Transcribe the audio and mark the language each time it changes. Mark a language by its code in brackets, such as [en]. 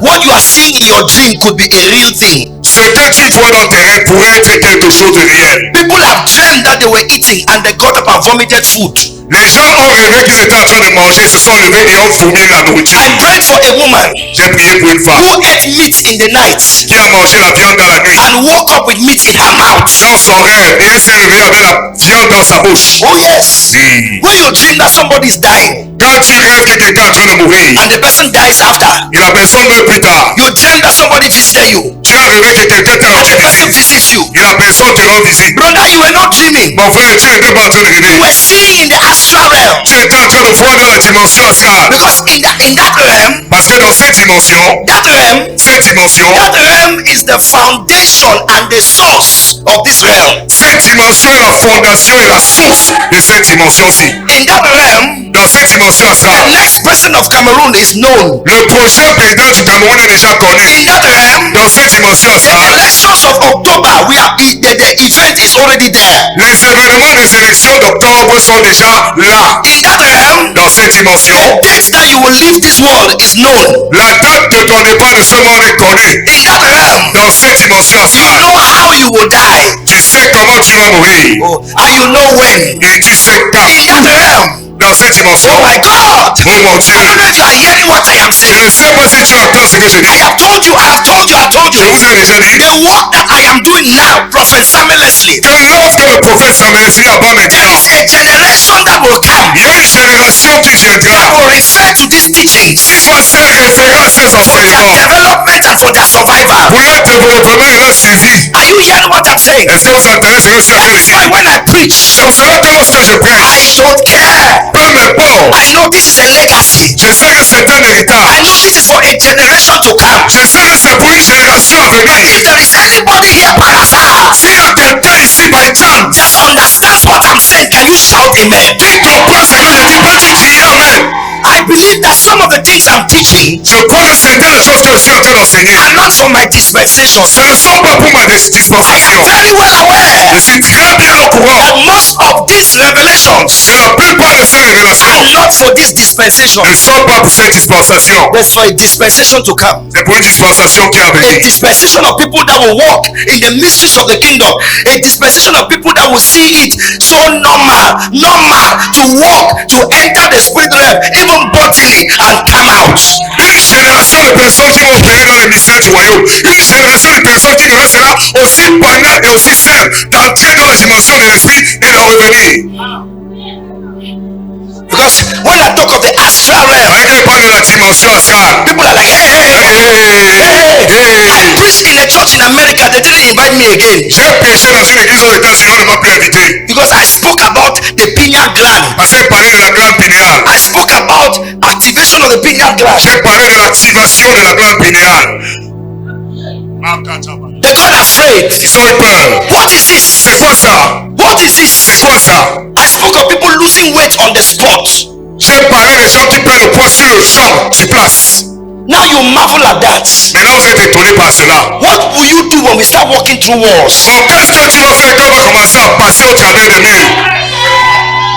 [en] What you are seeing in your dream could be a real thing. [fr] Ce que tu vois dans tes rêves pourrait être quelque chose de réel. [en] People have dreamed that they were eating and they got up and vomited food. [fr] Les gens ont rêvé qu'ils étaient en train de manger, se sont levés et ont vomi la nourriture. [en] I prayed for a woman [fr] J'ai prié pour une femme [en] who ate meat in the night [fr] qui a mangé la viande dans la nuit, [en] and woke up with meat in her mouth. [fr] dans son rêve, et elle s'est réveillée avec la viande dans sa bouche. [en] Oh yes. [fr] Oui. [en] When you dream that somebody is dying [fr] Quand tu rêves que quelqu'un est en train de mourir [en] and the person dies after, [fr] et la personne meurt plus tard, [en] you dream that somebody visited you [fr] tu as rêvé que quelqu'un t'a [en] and [fr] rendu [en] the person [fr] visite [en] visits you. [fr] et la personne te rend visite. [en] Brother, you were not dreaming. [fr] Mon frère, tu n'étais pas en train de [en] You [fr] rêver. [en] were seeing in the astral realm. [fr] Tu étais en train de voir dans la dimension astrale. [en] Because in that realm, [fr] Parce que dans cette dimension [en] that realm is the foundation and the source of this realm. [fr] cette dimension est la fondation et la source de cette dimension-ci. [en] In that realm, [fr] Dans cette dimension [en] the [fr] astrale, [en] next president of Cameroon is known. [fr] le prochain président du Cameroun est déjà connu. [en] In that realm, [fr] Dans cette dimension [en] the [fr] astrale, [en] elections of October, the event is already there. [fr] les événements des élections d'octobre sont déjà là. [en] In that realm, [fr] Dans cette dimension, [en] the date that you will leave this world is known. [fr] la date de ton départ de ce monde est connue. [en] In that realm, [fr] Dans cette dimension [en] you [fr] astrale, [en] know how you will die. [fr] tu sais comment tu vas mourir. [en] Oh, and you know when. [fr] Et tu sais quand. [en] In that realm, [fr] Dans cette dimension, [en] oh my God, [fr] oh mon Dieu, [en] I don't know if you are hearing what I am [fr] je [en] saying. [fr] ne sais pas si tu entends ce que je dis. [en] I have told you, [fr] Je vous ai déjà dit [en] the work that I am doing now, Prophet Samuel Leslie. [fr] que l'œuvre que le prophète Samuel Leslie a pas [en] There [fr] maintenant, [en] is a generation that will come [fr] il y a une génération qui [en] that [fr] viendra [en] will refer to these teachings [fr] qui va se référer à ces [en] for their [fr] enseignements [en] development and for their survival. [fr] pour leur développement et leur survie. [en] Are you hearing what I'm saying? [fr] Est-ce que vous entendez ce que je suis en train de [en] That's why [fr] dire? [en] when I preach, [fr] C'est pour cela que lorsque je [en] I [fr] prêche, [en] don't care. [fr] peu m'importe. [en] I know this is a legacy. [fr] Je sais que c'est un [en] I [fr] héritage. [en] know this is for a generation to come. [fr] Je sais que c'est pour une génération à venir. [en] If there is anybody here [fr] par hasard S'il y a quelqu'un ici [en] by chance that understands what I'm saying, can you shout amen? [fr] qui comprend ce que je dis, peux-tu crier amen? [en] I believe that some of the things I'm teaching [fr] Je crois que certaines choses que je suis en train d'enseigner, [en] are not for my dispensation. [fr] ce ne sont pas pour ma [en] I am [fr] dispensation. [en] very well aware [fr] Je suis très bien au [en] that [fr] courant [en] most of these revelations [fr] que la plupart de ces révélations [en] are not for this dispensation. [fr] ne sont pas pour cette dispensation. [en] There's for a dispensation to come. [fr] C'est pour une dispensation qui est à [en] A [fr] venir. [en] dispensation of people that will walk in the mysteries of the kingdom. A dispensation of people that will see it so normal to walk, to enter the spirit realm, even bodily, and come out. [fr] Une génération de personnes qui vont opérer dans les mystères du royaume. Une génération de personnes qui restera aussi banale et aussi simple d'entrer dans la dimension de l'esprit et d'en revenir. [en] Because when I talk of the astral realm, [fr] Quand je parle de la dimension astrale, [en] people are like, hey. I preached in a church in America. They didn't invite me again [fr] j'ai prêché dans une église aux États-Unis, on ne m'a plus invité. [en] because I spoke about the pineal gland. [fr] Parce que j'ai parlé de la glande pinéale. [en] I spoke about activation of the pineal gland. [fr] J'ai parlé de l'activation de la glande pinéale. [en] They got afraid. [fr] Ils ont eu peur. [en] What is this? [fr] C'est quoi ça? [en] What is [fr] C'est [en] this? [fr] quoi ça? [en] I spoke of people losing weight on the spot. [fr] J'ai parlé des gens qui prennent le poids sur le champ, sur place. [en] Now you marvel at that. [fr] Maintenant vous êtes étonnés par cela. [en] What will you do when we start walking through walls? [fr] Bon, qu'est-ce que tu vas faire quand on va commencer à passer au travers des murs?